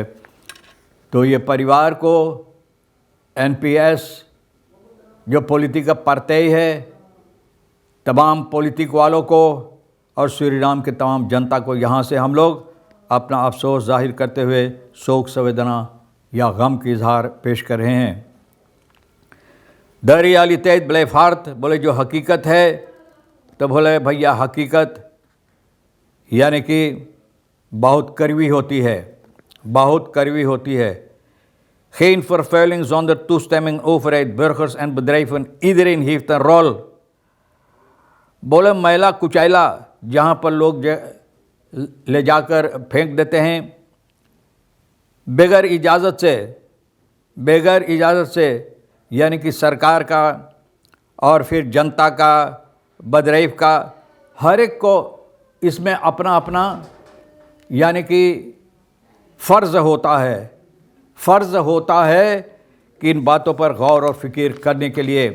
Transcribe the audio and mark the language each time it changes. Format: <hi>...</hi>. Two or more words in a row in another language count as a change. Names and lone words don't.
<hns>तो ये परिवार को NPS जो</hns> <nl>politieke partij</nl> <hns>है, तमाम पॉलिटिक वालों को और सूरीनाम के तमाम जनता को यहाँ से हम लोग अपना अफसोस जाहिर करते हुए शोक संवेदना या गम की इजहार पेश कर रहे हैं।</hns> <nl>de realiteit blijft hard,</nl> <hns>बोले जो हकीकत है तो बोले भैया हकीकत यानी कि बहुत कड़वी होती है, बहुत कड़वी होती है।</hns> <nl>Geen vervuiling zonder toestemming overheid, burgers en bedrijven, iedereen heeft een rol।</nl> <hns>बोले मैला कुचैला जहाँ पर लोग ले जाकर फेंक देते हैं बगैर इजाज़त से यानी कि सरकार का और फिर जनता का, बदरैफ का, हर एक को इसमें अपना अपना यानी कि फ़र्ज़ होता है कि इन बातों पर गौर और फिक्र करने के लिए।</hns>